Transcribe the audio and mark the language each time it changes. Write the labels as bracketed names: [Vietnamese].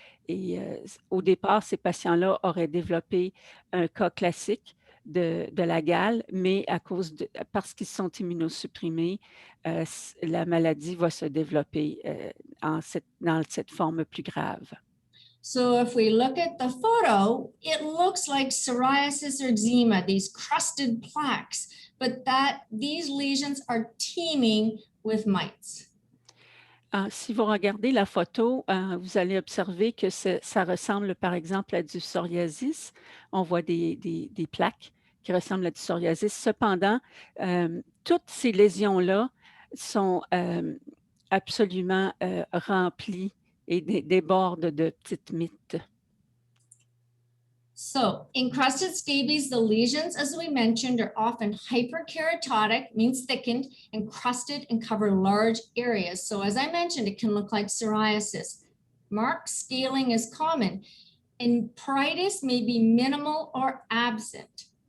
[French] Et au départ, ces patients-là auraient développé un cas classique de la gale, mais parce qu'ils sont immunosupprimés, la maladie va se développer dans cette forme plus grave. [English] So if we look at the photo, it looks like psoriasis or eczema, these crusted plaques, but these lesions are teeming with mites. [French] Si vous regardez la photo, vous allez observer que ça ressemble, par exemple, à du psoriasis. On voit des plaques qui ressemblent à du psoriasis. Cependant, toutes ces lésions-là sont absolument remplies et débordent de petites mites. [English] So encrusted scabies, the lesions, as we mentioned, are often hyperkeratotic, means thickened, encrusted, and cover large areas. So as I mentioned, it can look like psoriasis. Marked scaling is common, and pruritus may be minimal or absent.